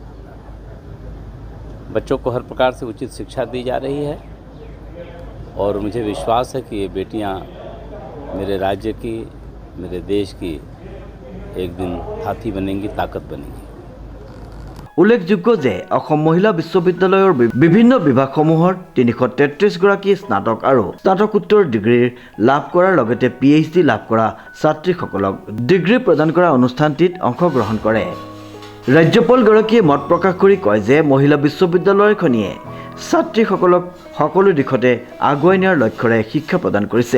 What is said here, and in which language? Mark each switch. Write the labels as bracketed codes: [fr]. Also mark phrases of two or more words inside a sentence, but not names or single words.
[hi] बच्चों को हर प्रकार से उचित शिक्षा दी जा रही है और मुझे विश्वास है कि ये बेटियां मेरे राज्य की, मेरे देश की एक दिन हाथी बनेंगी, ताकत बनेंगी। [as] उल्लेखযোগ্য যে অসম মহিলা বিশ্ববিদ্যালয়ৰ বিভিন্ন বিভাগসমূহৰ 333 গৰাকী স্নাতক আৰু স্নাতকোত্তৰ ডিগ্ৰী লাভ কৰাৰ লগতে PhD লাভ কৰা ছাত্ৰীসকলক ডিগ্ৰী প্ৰদান কৰা অনুষ্ঠানটিত অংশগ্ৰহণ কৰে। ৰাজ্যপালগৰাকীয়ে মত প্ৰকাশ কৰি কয় যে মহিলা বিশ্ববিদ্যালয়খনিয়ে ছাত্ৰীসকলক সকলো দিশতে আগুৱাই নিয়াৰ লক্ষ্যৰে শিক্ষা প্ৰদান কৰিছে।